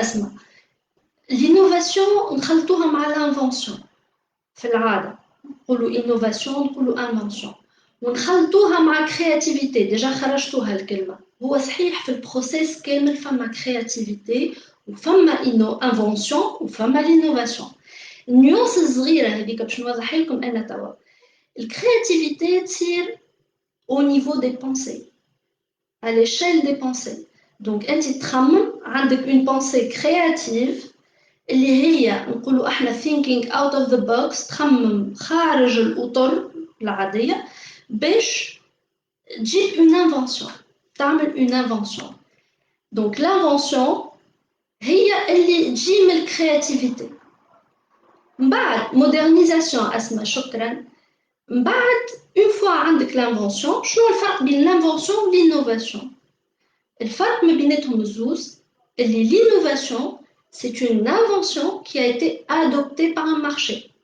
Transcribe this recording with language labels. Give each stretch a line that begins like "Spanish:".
Arabic: اسمع الانوفاسيون نخلطوها مع الانفونسيون في العاده نقولوا انوفاسيون نقولوا انفونسيون ونخلطوها مع كرياتيفيتي. ديجا خرجتوها الكلمه. هو صحيح في البروسيس كامل فما كرياتيفيتي وفما انفونسيون وفما لينوفاسيون. النيوانس الصغيره هذيك باش نوضحها لكم انا توا. الكرياتيفيتي تصير
French: au niveau des pensées à l'échelle des pensées.
Arabic: donc انت تخمم عندك
French: une pensée créative
Arabic: اللي هي نقولوا احنا
English: thinking out of the box.
Arabic: تخمم خارج الاطر العاديه باش تجيب
French: une invention.
Arabic: تعمل
French: une invention.
Arabic: donc l'invention هي اللي تجي من الكرياتيفيتي. من بعد مودرنيزاسيون. اسمع شكرا.
French: من بعد une fois عندك l'invention
Arabic: شنو الفرق بين
French: l'invention و l'innovation؟
Arabic: الفرق ما بيناتهم الزوز اللي
French: l'innovation c'est une invention qui a été adoptée par un marché.